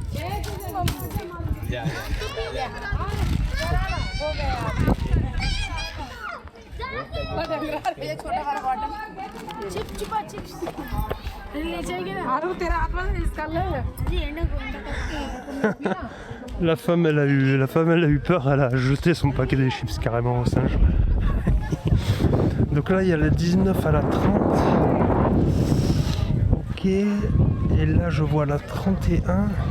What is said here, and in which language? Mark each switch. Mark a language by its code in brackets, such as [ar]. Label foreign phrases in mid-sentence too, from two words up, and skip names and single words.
[hi] छोटा वाला बॉटल चिप्स तेरा हाथ में इसका [fr] La femme elle a eu peur, elle a jeté son paquet de chips carrément au singe. Donc là il y a la 19 à la 30. Ok, et là je vois la 31.